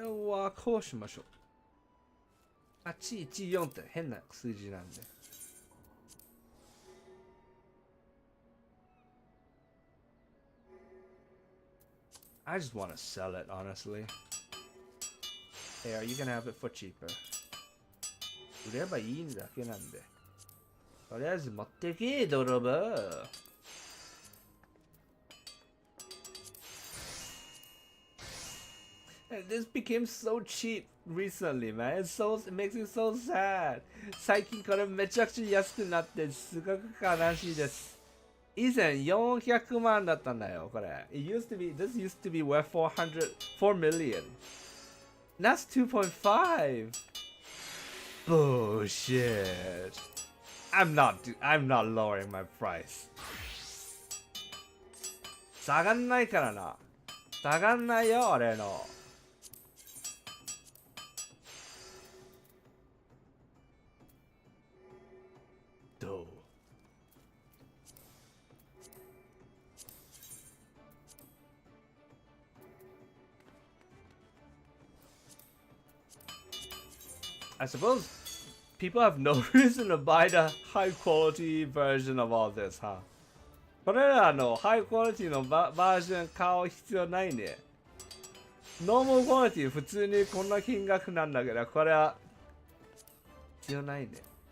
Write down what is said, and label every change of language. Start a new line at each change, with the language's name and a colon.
Japanese: はこうしましょう。814って変な数字なんで。
English: I just want to sell it, honestly. Here, you can have it for cheaper.
Japanese: 売ればいいだけなんで。とりあえず持ってけ、泥棒。
English: This became so cheap recently, man. It makes me so sad.
Japanese: 最近これめちゃくちゃ安くなってすごく悲しいです。以前400万だったんだよ、これ。
English: This used to be worth 4 million. That's 2.5. Bullshit. I'm not lowering my price.
Japanese: 下がんないからな。下がんないよ、俺の。
English: I suppose people have no reason to buy the high quality version of all this, huh?
Japanese: これらのハイクオリティのバージョン買う必要ないね。ノーマルクオリティ普通にこんな金額なんだけど、これは必要ないね。